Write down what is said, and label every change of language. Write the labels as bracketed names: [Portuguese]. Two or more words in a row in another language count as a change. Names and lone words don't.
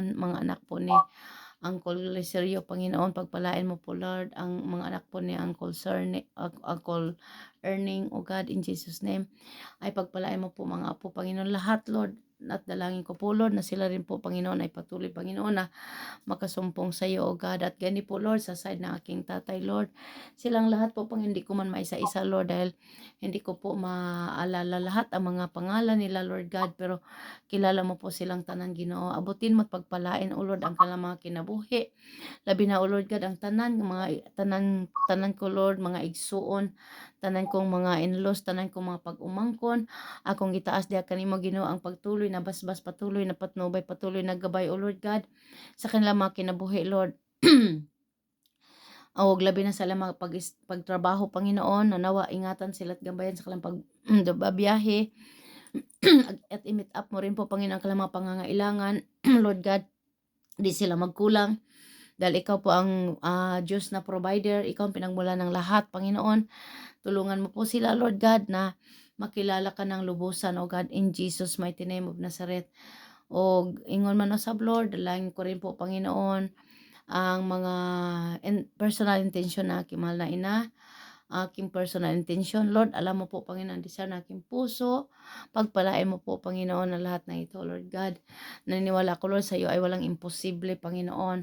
[Filipino] mga anak po ni Uncle Liserio, Panginoon, pagpalain mo po, Lord, ang mga anak po ni Uncle Erning, [English] O God, in Jesus' name, [Filipino] ay pagpalain mo po mga apo, Panginoon, lahat, Lord, at dalangin ko po, Lord, na sila rin po, Panginoon, ay patuloy, Panginoon, na makasumpong sa iyo, [English] O God, [Filipino] at gani po, Lord, sa side ng aking tatay, Lord, silang lahat po, Pang, hindi ko man maisa-isa, Lord, dahil hindi ko po maalala lahat ang mga pangalan nila, [English] Lord God, [Filipino] pero kilala mo po silang tanan, Ginoo. Abutin mo at pagpalain, [English] O Lord, [Filipino] ang kanilang mga kinabuhi. [Cebuano] Labi na, [English] O Lord God, [Cebuano] ang tanan ko, Lord, mga igsuon, tanan kong mga in-laws, tanan kong mga pag-umangkon, akong gitaas diha kanimo, Ginoo, ang pagtuloy na basbas, [Filipino] patuloy na patnubay, patuloy na gabay, [English] O Lord God, [Cebuano] sa kanilang mga kinabuhi, Lord. O labi na sa ilang mga pagtrabaho, [Filipino] Panginoon, na nawa ingatan sila at gabayan sa kanilang pagbabiyahe. At i-meet up mo rin po, Panginoon, ang kanilang mga pangangailangan, [English] Lord God, [Filipino] di sila magkulang. Dahil ikaw po ang Diyos na provider, ikaw ang pinagmula ng lahat, Panginoon. Tulungan mo po sila, [English] Lord God, [Filipino] na makilala ka ng lubusan, [English] O God, in Jesus' mighty name of Nazareth. [Cebuano] O ingon man o sab, [Filipino] Lord, dalangin ko rin po, Panginoon, ang mga [English] personal intention [Filipino] na aking mahal na ina, aking [English] personal intention. [Filipino] Lord, alam mo po, Panginoon, ang desire ng aking puso. Pagpalain mo po, Panginoon, ang lahat ng ito, [English] Lord God. [Filipino] Naniniwala ko, Lord, sa iyo ay walang imposible, Panginoon.